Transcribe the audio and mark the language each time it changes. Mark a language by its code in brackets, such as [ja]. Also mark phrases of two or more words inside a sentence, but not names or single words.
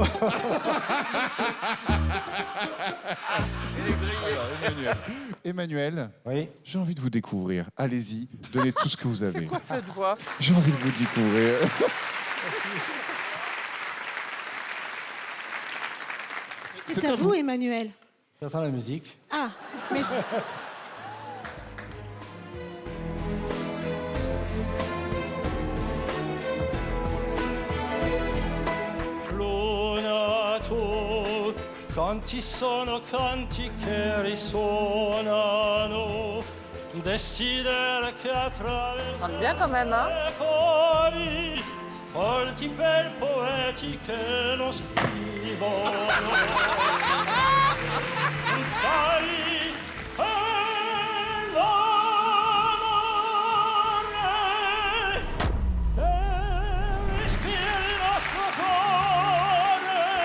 [fr] Alors, Emmanuel, oui. J'ai envie de vous découvrir. Allez-y, donnez tout ce que vous avez. C'est quoi cette voix? J'ai envie de vous découvrir. C'est à vous, Emmanuel. J'attends la musique. Ah, mais... [it] Canti sono canti che risuonano, desidera che attraverso [fr] Chante bien quand même, hein? [it] le cori, colti per poeti che non scrivono. Sai, è l'amore che ispira il nostro cuore.